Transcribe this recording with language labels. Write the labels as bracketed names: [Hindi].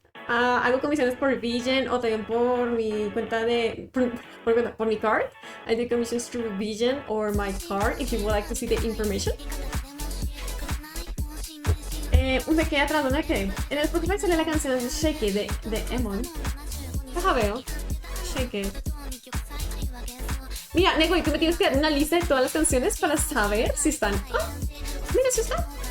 [Spanish] Hago comisiones por Vision o también por mi cuenta por mi card. [English] I do commissions through Vision or my card if you would like to see the information. [Spanish] Me quedé atrás, ¿dónde quedé? En el Spotify sale la canción Shake It de Emon. Deja veo. Shake It. Mira, Nego, y tú me tienes que dar una lista de todas las canciones para saber si están. Mira, eso está.